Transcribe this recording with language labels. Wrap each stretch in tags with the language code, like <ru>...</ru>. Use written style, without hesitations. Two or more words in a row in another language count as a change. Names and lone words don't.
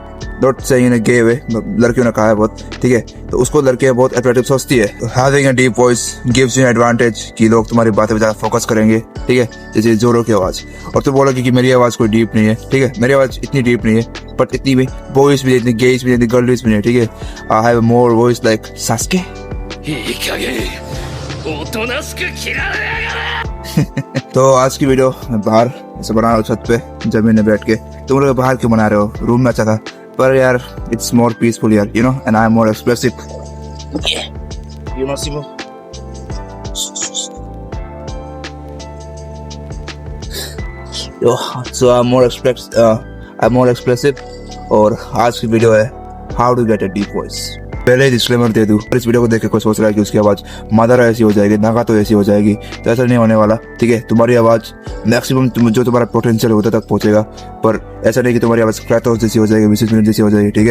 <en>Not saying in a gay way,</en> <hi>लड़कियों ने कहा है बहुत, ठीक है, तो उसको लड़कियां बहुत अट्रैक्टिव सोचती है।</hi> <en>Having a deep voice gives you advantage</en> <hi>कि लोग तुम्हारी बातें पे ज्यादा फोकस करेंगे, ठीक है, जैसे जोरो की आवाज। और तुम बोलोगे कि मेरी आवाज कोई डीप नहीं है, ठीक है, मेरी आवाज इतनी डीप नहीं है, बट इतनी भी बॉयज भी, इतनी गेज भी, इतनी गर्ल्स भी नहीं, ठीक है।</hi> <en>I have more voice like Sasuke.</en> <ja>いい加減おとなしく切られやがれ。</ja> <hi>तो आज की वीडियो मैं बाहर ऐसे बना रहा हूँ छत पे जमीन में बैठ के। तुम लोग बाहर क्यों बना रहे हो? रूम में अच्छा था, पर यार</hi> <en>It's more peaceful</en> <hi>यार,</hi> <en>You know, and I am more expressive, you know Simo. So I am more expressive.</en> <hi>और आज की वीडियो है</hi> <en>How to get a deep voice.</en> <hi>पहले ही डिस्क्लेमर दे दूं, इस वीडियो को देख के कोई सोच रहा है कि उसकी आवाज मादारा ऐसी हो जाएगी, नागातो ऐसी हो जाएगी, तो ऐसा नहीं होने वाला, ठीक है। तुम्हारी आवाज मैक्सिमम जो तुम्हारा पोटेंशियल होता तक पहुंचेगा, पर ऐसा नहीं कि तुम्हारी आवाज क्राटोस जैसी हो जाएगी, विशिष्ट मिनट जैसी हो जाएगी, ठीक है।</hi>